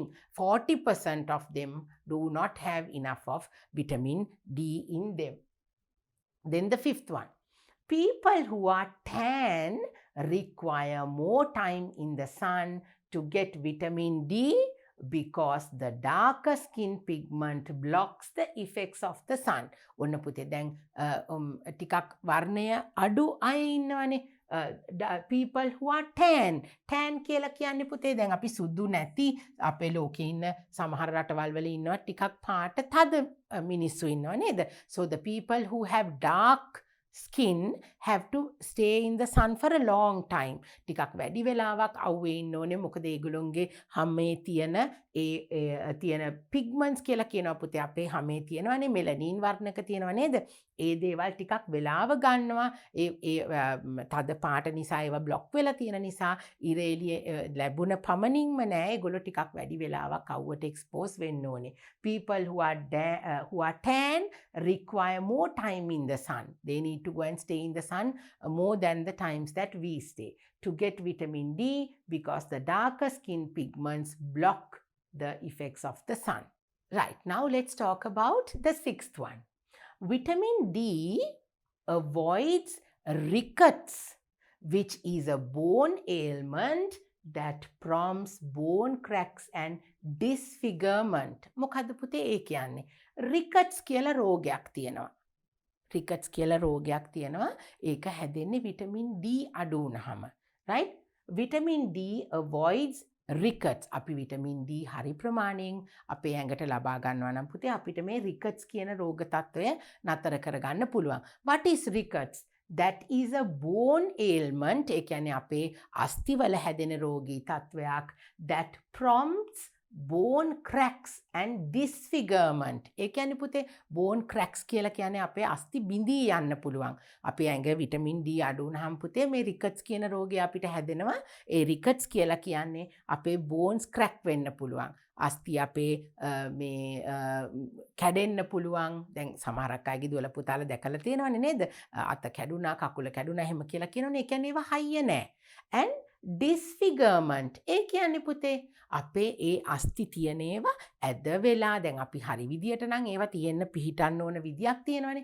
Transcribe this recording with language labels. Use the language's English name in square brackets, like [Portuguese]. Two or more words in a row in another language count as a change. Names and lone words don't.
[English] 40% of them do not have enough of vitamin D in them. Then the fifth one. People who are tan require more time in the sun to get vitamin D because the darker skin pigment blocks the effects of the sun. [Sinhala] ඔන්න පුතේ දැන් ටිකක් වර්ණය අඩු අය ඉන්නවනේ. [English] People who are tan [Sinhala] කියලා කියන්නේ පුතේ දැන් අපි සුදු නැති අපේ ලෝකේ ඉන්න සමහර රටවල් වල ඉන්නවා ටිකක් පාට තද මිනිස්සු ඉන්නවා නේද? [English] So the people who have dark skin have to stay in the sun for a long time. [Sinhala] ටිකක් වැඩි වෙලාවක් අවුවේ ඉන්න ඕනේ. මොකද ඒගොල්ලොන්ගේ හැමේ තියෙන pigments කියලා කියනවා පුතේ. අපේ හැමේ තියෙනවානේ මෙලනින් වර්ණක තියෙනවා නේද? ඒ දේවල් ටිකක් වෙලාව ගන්නවා. ඒ තද පාට නිසා ඒවා බ්ලොක් වෙලා තියෙන නිසා ඉර එළිය ලැබුණ පමණින්ම නෑ. ඒගොල්ලෝ ටිකක් වැඩි වෙලාවක් අවුවට expose වෙන්න ඕනේ. [English] People who are tan require more time in the sun. They need to go and stay in the sun more than the times that we stay to get vitamin D because the darker skin pigments block the effects of the sun. Right, now let's talk about the sixth one. Vitamin D avoids rickets, which is a bone ailment that prompts bone cracks and disfigurement. [Sinhala] මොකද්ද පුතේ ඒ කියන්නේ? rickets කියලා රෝගයක් තියෙනවා. rickets කියලා රෝගයක් තියෙනවා. ඒක හැදෙන්නේ vitamin D අඩු වුනහම. [English] right? vitamin D avoids rickets. [Sinhala] අපි vitamin D හරි ප්‍රමාණයෙන් අපේ ඇඟට ලබා ගන්නවා නම් පුතේ අපිට මේ rickets කියන රෝග තත්ත්වය නතර කරගන්න පුළුවන්. [English] What is rickets? That is a bone ailment. [Sinhala] ඒ කියන්නේ අපේ අස්තිවල හැදෙන රෝගී තත්ත්වයක් [English] that prompts bone cracks and disfigurement. [Sinhala] ඒ කියන්නේ පුතේ [English] bone cracks [Sinhala] කියලා කියන්නේ අපේ අස්ති බිඳී යන්න පුළුවන්. අපේ ඇඟ vitamin D අඩු වුනහම පුතේ මේ rickets කියන රෝගය අපිට හැදෙනවා. ඒ rickets කියලා කියන්නේ අපේ [English] bones crack [Sinhala] වෙන්න පුළුවන්. අස්ති අපේ මේ කැඩෙන්න පුළුවන්. දැන් සමහරක් අයගේ දුවල පුතාලා දැකලා තියෙනවනේ නේද? අත කැඩුනා, කකුල කැඩුනා එහෙම කියලා කියනවනේ. ඒ කියන්නේ ඒවා හයිය නෑ. [English] and disfigurement [Sinhala] ඒ කියන්නේ පුතේ අපේ ඒ අස්ති තියෙන ඒවා ඇද වෙලා දැන් අපි හරි විදියට නම් ඒවා තියෙන්න පිහිටන්න ඕන විදියක් තියෙනවනේ.